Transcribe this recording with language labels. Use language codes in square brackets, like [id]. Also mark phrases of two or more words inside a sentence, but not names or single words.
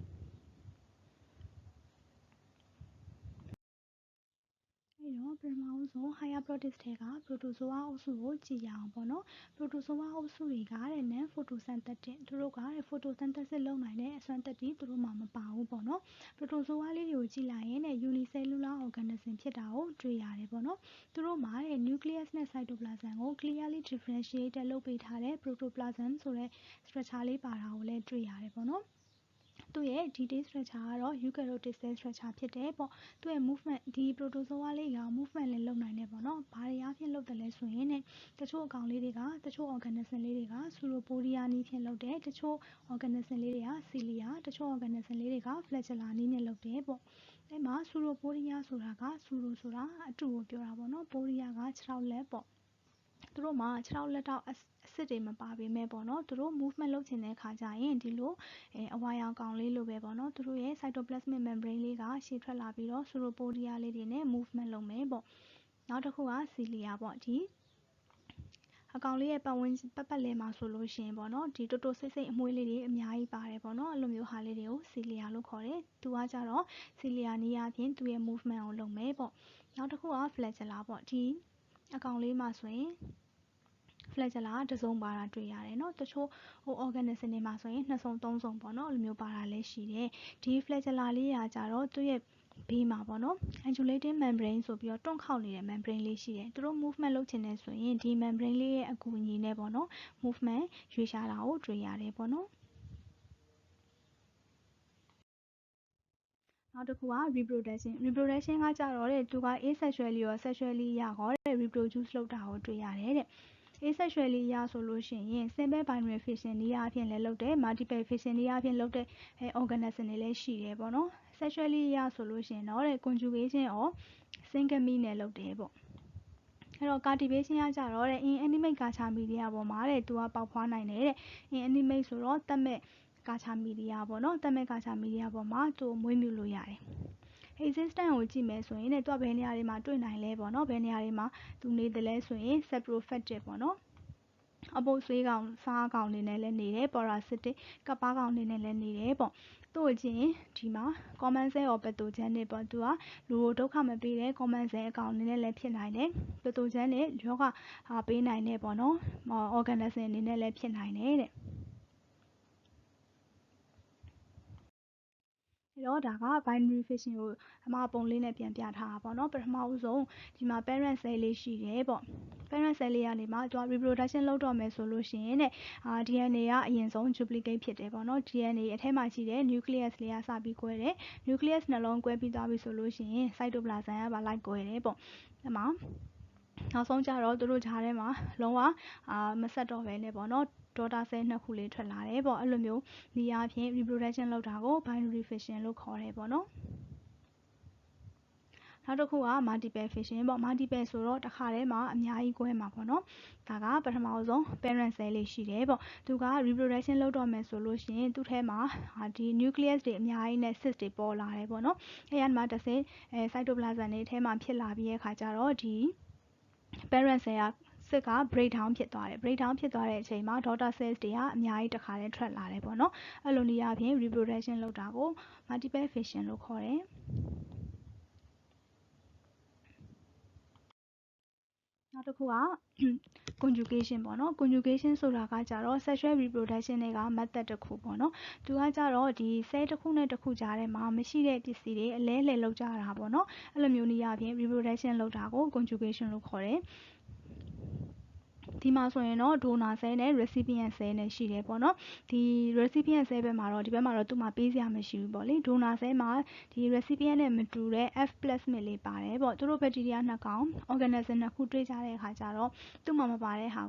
[my] အဲ့တော့ပထမဆုံး [en] higher protist [my] ထဲက protozoa အုပ်စုကိုကြည့်ရအောင်ပေါ့နော် protozoa အုပ်စုတွေက တဲ့ [en] non photosynthetic [my] သူတို့ကတဲ့ photosynthesis လုပ်နိုင်တဲ့အစွမ်းသက်တည်းသူတို့မှာမပါဘူးပေါ့နော် protozoa လေးတွေကိုကြည့်လိုက်ရင်တဲ့ [en] unicellular organism [my] ဖြစ်တာကိုတွေ့ရတယ်ပေါ့နော်သူတို့မှာတဲ့ nucleus နဲ့ cytoplasm ကို [en] clearly differentiated [my] လုပ်ပေးထားတဲ့ protoplasm ဆိုတဲ့ structure လေးပါတာကိုလည်းတွေ့ရတယ်ပေါ့နော်သူ့ရဲ့ [en] detail structure [my] ကတော့ [en] eukaryotic cell structure [my] ဖြစ်တယ်ပေါ့သူ့ရဲ့ movement ဒီ protozoa လေးက movement လည်းလုပ်နိုင်တယ်ပေါ့နော်ဘာတွေအားဖြင့်လုပ်တယ်လဲဆိုရင်တချို့အကောင်လေးတွေကတချို့ organism လေးတွေက pseudopodia နည်းဖြင့်လုပ်တယ်တချို့ organism လေးတွေက cilia တချို့ organism လေးတွေက flagella နည်းနဲ့လုပ်တယ်ပေါ့အဲ့မှာ pseudopodia ဆိုတာက pseudo ဆိုတာ အတူကိုပြောတာပေါ့နော် podia ကခြေထောက်လက်ပေါ့သူတို့မှာခြေထောက်လက်ထောက်အဆစ်တွေမပါပေမဲ့ပေါ့နော်သူတို့ movement လုပ်ချင်တဲ့ခါကျရင်ဒီလိုအဝါရောင်ကောင်လေးလိုပဲပေါ့နော်သူတို့ရဲ့ cytoplasmic membrane လေးကရှေ့ထွက်လာပြီးတော့ pseudopodia လေးတွေနဲ့ movement လုပ်မယ်ပေါ့နောက်တစ်ခုက cilia ပေါ့ဒီအကောင်လေးရဲ့ပတ်ပတ်လည်မှာဆိုလို့ရှိရင်ပေါ့နော်ဒီတိုးတိုးဆိတ်ဆိတ်အမွှေး လေးတွေအများကြီးပါတယ်ပေါ့နော်အဲ့လိုမျိုးဟာလေးတွေကို cilia လို့ခေါ်တယ်သူကကြတော့ cilia နည်းအားဖြင့်သူ့ရဲ့ movement ကို လုပ်မယ်ပေါ့နောက်တစ်ခုက flagella ပေါ့ဒီအကောင်လေးမှာဆိုရင် flagella ကတစ်စုံပါတာတွေ့ရတယ်เนาะတချို့organism တွေမှာဆိုရင်နှစ်စုံသုံးစုံပေါ့เนาะအဲ့လိုမျိုးပါတာလည်းရှိတယ်ဒီ flagella လေးရာကြတော့သူ့ရဲ့ဘေးမှာပေါ့နော် [en] undulating membrane [my] ဆိုပြီးတော့တွန့်ခေါက်နေတဲ့ membrane လေးရှိတယ်သူတို့ movement လုပ်ချင်တယ်ဆိုရင်ဒီ membrane လေးရဲ့အကူအညီနဲ့ပေါ့နော် movement ရွေးရှားတာကိုတွေ့ရတယ်ပေါ့နော် နောက်တစ်ခုက reproduction ကကြတော့တဲ့သူက asexuallyရော sexually ရရောတဲ့ reproduce လုပ်တာကိုတွေ့ရတယ်တဲ့ asexually ရဆိုလို့ရှိရင် [en] simple binary fission [my] နည်းအားဖြင့်လည်းလုပ်တယ် [en] multiple fission [my] နည်းအားဖြင့်လုပ်တဲ့organism တွေလည်း ရှိတယ်ပေါ့နော် sexually ရဆိုလို့ရှိရင်တော့တဲ့ [en] conjugation or syngamy [my] နဲ့လုပ်တယ်ပေါ့အဲ့တော့ cultivation ကကြတော့တဲ့ [en] inanimate culture media [my] ပေါ်မှာတဲ့သူကပေါက်ဖွားနိုင်တယ် တဲ့ inanimate ဆိုတော့သက်မဲ့ကာချာမီဒီယာပေါ့နော်သက်မဲ့ကာချာမီဒီယာပေါ်မှာသူ့ကိုမွေးမြူလို့ရတယ် existence ကိုကြည့်မယ်ဆိုရင်သူ ကဘယ်နေရာတွေမှာတွေ့နိုင်လဲပေါ့နော်ဘယ်နေရာတွေမှာသူနေတယ်လဲဆိုရင် saprophytic ပေါ့နော်အပုပ်ဆွေးကောင်စားကောင်နေနဲ့လည်းနေတယ် parasitic ကပ်ပါးကောင်နေနဲ့လည်းနေတယ်ပေါ့သူ့ကိုကြည့်ရင်ဒီမှာ [en] common cell or pathogenic [my] ပေါ့သူကလူကိုဒုက္ခမပေးတဲ့ [en] common cell [my] အကောင်နေနဲ့လည်းဖြစ်နိုင်တယ် pathogenic ရောဂါပေးနိုင်တဲ့ပေါ့နော် organism အနေနဲ့လည်းဖြစ်နိုင်တယ်တဲ့ အဲ့တော့ဒါက [en] binary fission [my] ကိုအမပုံလေးနဲ့ပြန်ပြထားတာပေါ့နော်ပထမဦးဆုံးဒီမှာ [en] parent cell [my] လေးရှိတယ်ပေါ့ parent cell လေးကနေမှသူက reproduction လုပ်တော့မယ်ဆိုလို့ရှိရင်တဲ့DNA ကအရင်ဆုံး duplicate ဖြစ်တယ်ပေါ့နော် DNA အထဲမှာရှိတဲ့ nucleus လေးကစပြီးကွဲတယ် nucleus နှလုံးကွဲပြီးသွားပြီဆိုလို့ရှိရင် cytoplasm ကပါလိုက်ကွဲတယ်ပေါ့အဲ့မှာနောက်ဆုံးကြတော့သူတို့ဂျားထဲမှာလုံးဝမဆက်တော့ဘဲနဲ့ပေါ့နော် [en] daughter cell [my] နှစ်ခုလေးထွက်လာတယ်ပေါ့အဲ့လိုမျိုးဒီအားဖြင့် reproduction လုပ်တာကို [en] binary fission [my] လို့ခေါ်တယ်ပေါ့နော် နောက်တစ်ခုက [en] multiple fission [my] ပေါ့ multiple ဆိုတော့တစ်ခါတည်းမှာအများကြီးကွဲမှာပေါ့နော်ဒါကပထမဆုံး [en] parent cell [my] လေးရှိတယ်ပေါ့သူက reproduction လုပ်တော့မယ်ဆိုလို့ရှိရင်သူ့ထဲမှာဒီ nucleus တွေအများကြီးနဲ့ cyst တွေပေါ်လာတယ်ပေါ့နော်အဲ့ရမှာတစ်ဆင့်cytoplasm တွေထဲမှာဖြစ်လာပြီးတဲ့အခါကျတော့ဒီ [en] parent cell [my] ကစစ်က [en] break down [my] ဖြစ်သွားတယ် [en] break down [my] ဖြစ်သွားတဲ့အချိန်မှာ [en] daughter cells [my] တွေကအများကြီးတစ်ခါတည်းထွက်လာတယ်ပေါ့နော်အဲ့လိုနည်းအားဖြင့် reproduction လုပ်တာကို [en] multiple fission [my] လို့ခေါ်တယ် နောက်တစ်ခုက conjugation ပေါ့နော် conjugation ဆိုတာကကြတော့ [en] sexual reproduction [my] တွေက method တစ်ခုပေါ့နော်သူကကြတော့ဒီ cell တစ်ခုနဲ့တစ်ခုကြားထဲမှာမရှိတဲ့ပစ္စည်းတွေအလဲလှယ်လောက်ကြတာပေါ့နော်အဲ့လိုမျိုးနည်းအားဖြင့် reproduction လုပ်တာကို conjugation လို့ခေါ်တယ်ဒီမှာဆိုရင်တော့ [en] donor cell [my] နဲ့ [en] recipient cell [my] နဲ့ရှိတယ်ပေါ့နော်ဒီ [en] recipient cell [my] ဘက်မှာတော့ဒီဘက်မှာတော့သူ့မှာပေးစရာမရှိဘူးပေါ့လေ [en] donor cell [my] မှာဒီ recipient နဲ့မတူတဲ့ [en] F plasmid [my] လေးပါတယ်ပေါ့သူတို့ bacteria နှစ်ကောင် organism နှစ်ခုတွေ့ကြတဲ့အခါကျတော့သူ့မှာမပါတဲ့ဟာ